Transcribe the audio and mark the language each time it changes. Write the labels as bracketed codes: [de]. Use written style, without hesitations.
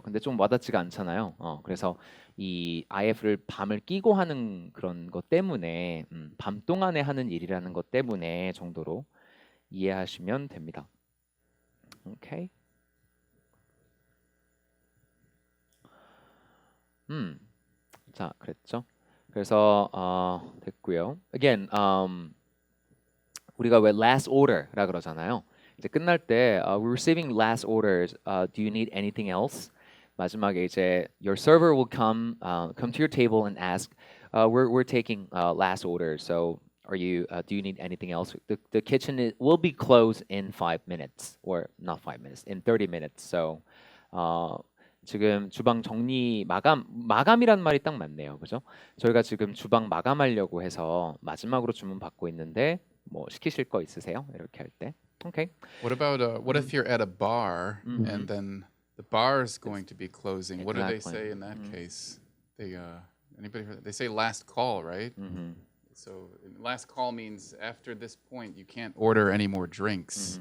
[ko] 근데 좀 와닿지가 않잖아요. 그래서 이 IF를 밤을 끼고 하는 그런 것 때문에 밤 동안에 하는 일이라는 것 때문에 정도로 이해하시면 됩니다. 오케이. 자, 그랬죠. 그래서 됐고요. [en] Again, [ko] 우리가 왜 last order라 그러잖아요. 이제 끝날 때 [en] we're receiving last orders. Do you need anything else? [ko] 마지막에 이제 [en] your server will come to your table and ask, we're taking last orders. So do you need anything else? The kitchen will be closed in 5 minutes, or not 5 minutes, in 30 minutes. So [ko] 지금 주방 정리 마감이란 말이 딱 맞네요. 그죠? 저희가 지금 주방 마감하려고 해서 마지막으로 주문 받고 있는데 뭐 시키실 거 있으세요? 이렇게 할 때. 오케이. [en] What about what if you're at a bar Mhm. and then the bar is going to be closing? What do they Exactly. say in that case? They anybody heard that? They say last call, right? Mhm. So last call means after this point you can't order any more drinks.